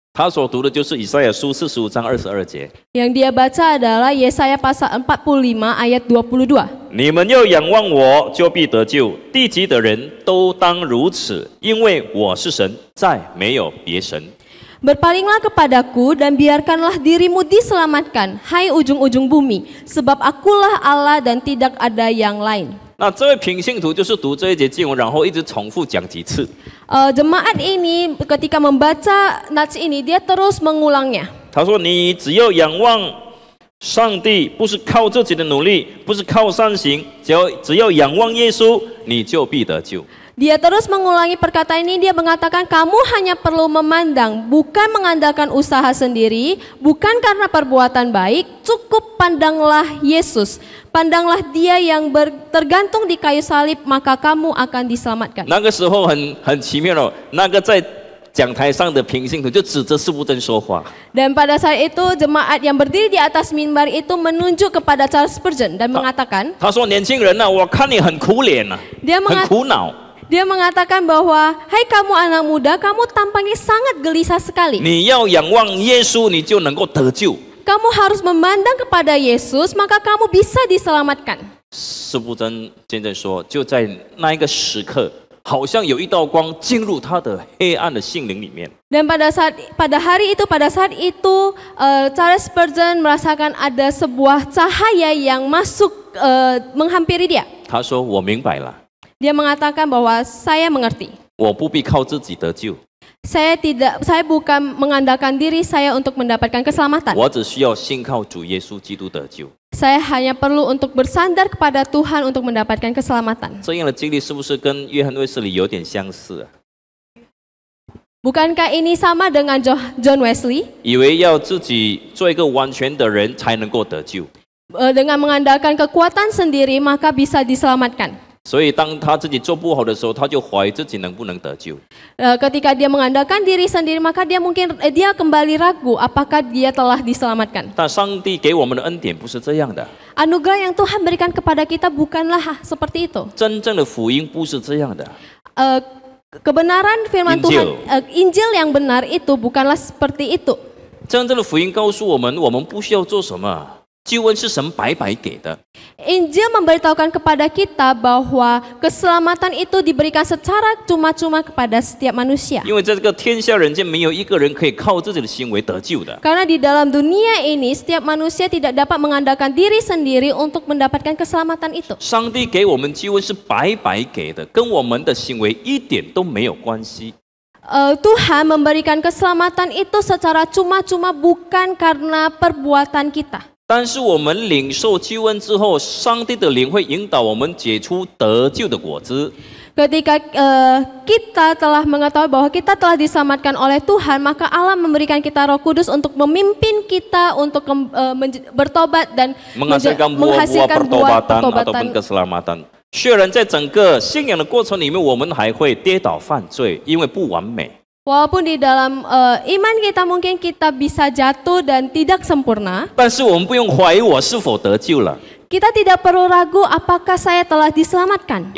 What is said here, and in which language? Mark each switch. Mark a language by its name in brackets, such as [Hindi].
[Chinese] 他所读的就是以赛亚书45章22节。 [Indonesian] Yang dia baca adalah Yesaya pasal 45 ayat 22. [Chinese] 你们要仰望我，就必得救；地极的人都当如此，因为我是神，再没有别神。 [Indonesian] Berpalinglah kepadaku dan biarkanlah dirimu diselamatkan, hai ujung-ujung bumi, sebab akulah Allah dan tidak ada yang lain. [Chinese] 那这位平信徒就是读这一节经文，然后一直重复讲几次。 [Indonesian] Jemaat ini ketika membaca nats ini dia terus mengulangnya. [Chinese] 他说：“你只要仰望上帝，不是靠自己的努力，不是靠善行，只要仰望耶稣，你就必得救。” [Indonesian] Dia terus mengulangi perkataan ini, dia mengatakan kamu hanya perlu memandang, bukan mengandalkan usaha sendiri, bukan karena perbuatan baik, cukup pandanglah Yesus. Pandanglah dia yang tergantung di kayu salib, maka kamu akan diselamatkan. [Chinese] 那个时候很奇妙哦，那个在讲台上的平信徒就指着施布真说话。 [Indonesian] Dan pada saat itu jemaat yang berdiri di atas mimbar itu menunjuk kepada Charles Spurgeon dan mengatakan, [Chinese] 他说：“年轻人呐、我看你很苦脸呐、很苦恼。 [Indonesian] Dia mengatakan bahwa, hai kamu anak muda, kamu tampaknya sangat gelisah sekali. [Chinese] 你要仰望耶稣，你就能够得救。” [Indonesian] Kamu harus memandang kepada Yesus, maka kamu bisa diselamatkan. [Chinese] 施布真现在说，就在那一个时刻，好像有一道光进入他的黑暗的心灵里面。 [Indonesian] Dan pada saat itu, Charles Spurgeon merasakan ada sebuah cahaya yang masuk menghampiri dia. [Chinese] 他说：“我明白了， [Indonesian] Dia mengatakan bahwa saya mengerti. [Chinese] 我不必靠自己得救， [Indonesian] Saya bukan mengandalkan diri saya untuk mendapatkan keselamatan. [Chinese] 我只需要信靠主耶稣基督得救。” [Indonesian] Saya hanya perlu untuk bersandar kepada Tuhan untuk mendapatkan keselamatan. [Chinese] 这样的经历是不是跟约翰卫斯理有点相似啊？ [Indonesian] Bukankah ini sama dengan John Wesley? [Chinese] 以为要自己做一个完全的人才能够得救， [Indonesian] Dengan mengandalkan kekuatan sendiri maka bisa diselamatkan. [Chinese] 所以当他自己做不好的时候，他就怀疑自己能不能得救。 [Indonesian] Ketika dia mengandalkan diri sendiri maka dia kembali ragu apakah dia telah diselamatkan. [Chinese] 但上帝给我们的恩典不是这样的， [Indonesian] Anugerah yang Tuhan berikan kepada kita bukanlah seperti itu. [Chinese] 真正的福音不是这样的。 [Indonesian] Kebenaran firman Injil. Tuhan, Injil yang benar itu bukanlah seperti itu. [Chinese] 真正的福音告诉我们，我们不需要做什么，救恩是神白白给的。 [Indonesian] Injil memberitahukan kepada kita bahwa keselamatan itu diberikan secara cuma-cuma kepada setiap manusia. [Chinese] 因为在这个天下人间，没有一个人可以靠自己的行为得救的。 [Indonesian] Karena di dalam dunia ini setiap manusia tidak dapat mengandalkan diri sendiri untuk mendapatkan keselamatan itu. [Chinese] 上帝给我们救恩是白白给的，跟我们的行为一点都没有关系。 [Indonesian] Tuhan memberikan keselamatan itu secara cuma-cuma bukan karena perbuatan kita. [Chinese] 但是我们领受救恩之后，上帝的灵会引导我们结出得救的果子。 [Indonesian] Ketika kita telah mengetahui bahwa kita telah diselamatkan oleh Tuhan, maka Allah memberikan kita Roh Kudus untuk memimpin kita untuk bertobat dan menghasilkan buah-buah pertobatan ataupun keselamatan. [Chinese] 虽然在整个信仰的过程里面，我们还会跌倒犯罪，因为不完美。 [Indonesian] Walaupun di dalam iman kita mungkin kita bisa jatuh dan tidak sempurna, [Chinese] 但是我们不用怀疑我是否得救了， [Indonesian] kita tidak perlu ragu apakah saya telah diselamatkan.